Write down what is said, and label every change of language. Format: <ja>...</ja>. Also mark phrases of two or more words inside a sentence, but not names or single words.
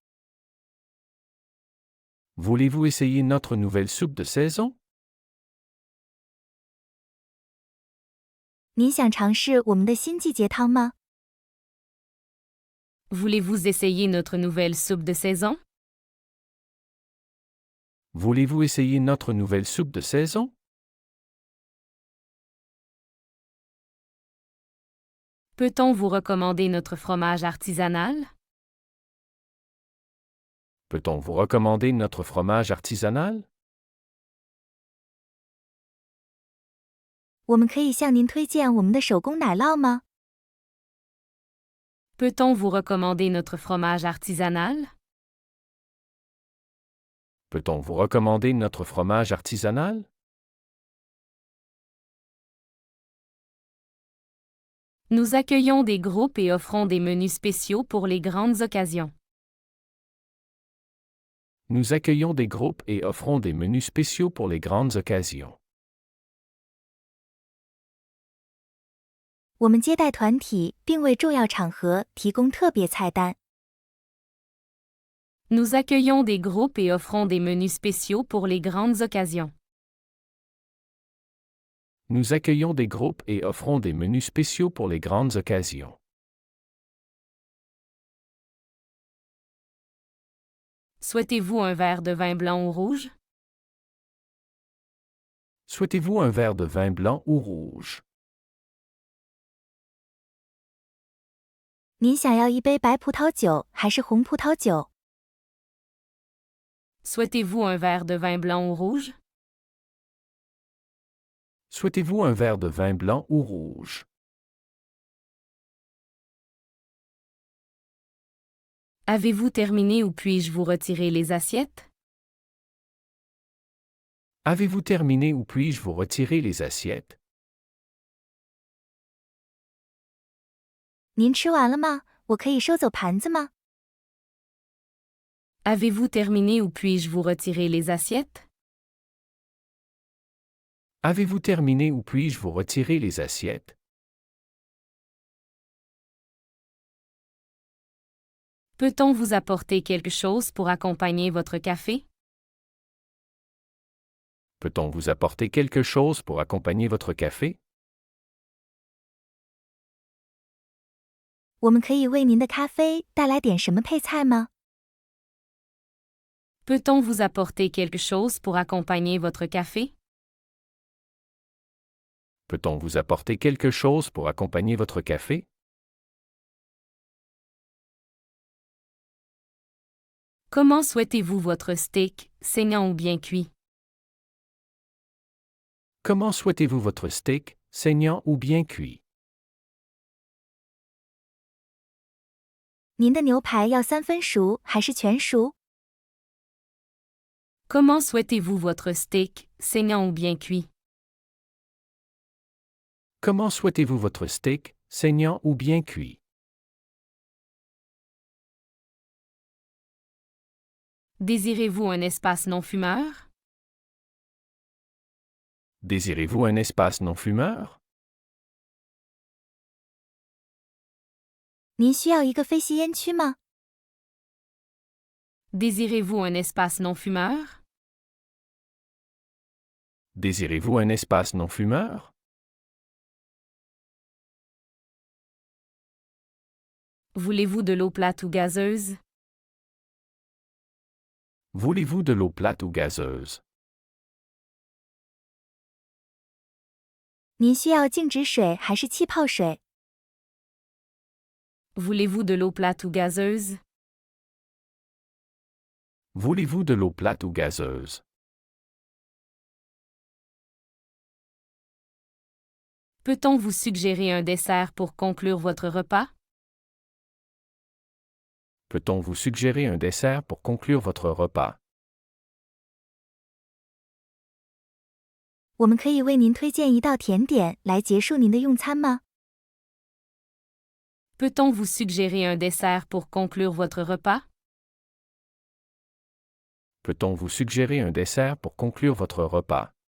<fr>Voulez-vous essayer notre nouvelle soupe de saison?</fr> <zh>您想尝试我们的新季节汤吗？</zh> <fr>Voulez-vous essayer notre nouvelle soupe de saison? Voulez-vous essayer notre nouvelle soupe de saison? Peut-on vous recommander notre fromage artisanal? Peut-on vous recommander notre fromage artisanal?</fr> <zh>我们可以向您推荐我们的手工奶酪吗？</zh> <fr>Peut-on vous recommander notre fromage artisanal? Peut-on vous recommander notre fromage artisanal? Nous accueillons des groupes et offrons des menus spéciaux pour les grandes occasions. Nous accueillons des groupes et offrons des menus spéciaux pour les grandes occasions.</fr> <zh>我们接待团体，并为重要场合提供特别菜单。</zh> <fr>Nous accueillons des groupes et offrons des menus spéciaux pour les grandes occasions. Nous accueillons des groupes et offrons des menus spéciaux pour les grandes occasions. Souhaitez-vous un verre de vin blanc ou rouge? Souhaitez-vous un verre de vin blanc ou rouge?</fr> <zh>您想要一杯白葡萄酒还是红葡萄酒？</zh> <fr>Souhaitez-vous un verre de vin blanc ou rouge? Souhaitez-vous un verre de vin blanc ou rouge? Avez-vous terminé ou puis-je vous retirer les assiettes? Avez-vous terminé ou puis-je vous retirer les assiettes?</fr> <zh>您吃完了吗？我可以收走盘子吗？</zh> <fr>Avez-vous terminé ou puis-je vous retirer les assiettes? Avez-vous terminé ou puis-je vous retirer les assiettes? Peut-on vous apporter quelque chose pour accompagner votre café? Peut-on vous apporter quelque chose pour accompagner votre café?</fr> <zh>我们可以为您的咖啡带来点什么配菜吗？</zh> <fr>Peut-on vous apporter quelque chose pour accompagner votre café? Peut-on vous apporter quelque chose pour accompagner votre café? Comment souhaitez-vous votre steak, saignant ou bien cuit? Comment souhaitez-vous votre steak, saignant ou bien cuit?</fr> <zh>您的牛排要3分熟还是全熟？</zh> <fr>Comment souhaitez-vous votre steak, saignant ou bien cuit? Comment souhaitez-vous votre steak, saignant ou bien cuit? Désirez-vous un espace non-fumeur? Désirez-vous un espace non-fumeur?</fr> <zh>您需要一个非吸烟区吗？</zh> <fr>Désirez-vous un espace non-fumeur? Désirez-vous un espace non-fumeur? Voulez-vous de l'eau plate ou gazeuse? Voulez-vous de l'eau plate ou gazeuse?</fr> <zh>您需要静止水还是气泡水？</zh> <fr>Voulez-vous de l'eau plate ou gazeuse? Voulez-vous de l'eau plate ou gazeuse? Peut-on vous suggérer un dessert pour conclure votre repas? Peut-on vous suggérer un dessert pour conclure votre repas?</fr> <zh>我们可以为您推荐一道甜点来结束您的用餐吗？</zh> <fr>Peut-on vous suggérer un dessert pour conclure votre repas? Peut-on vous suggérer un dessert pour conclure votre repas?</fr>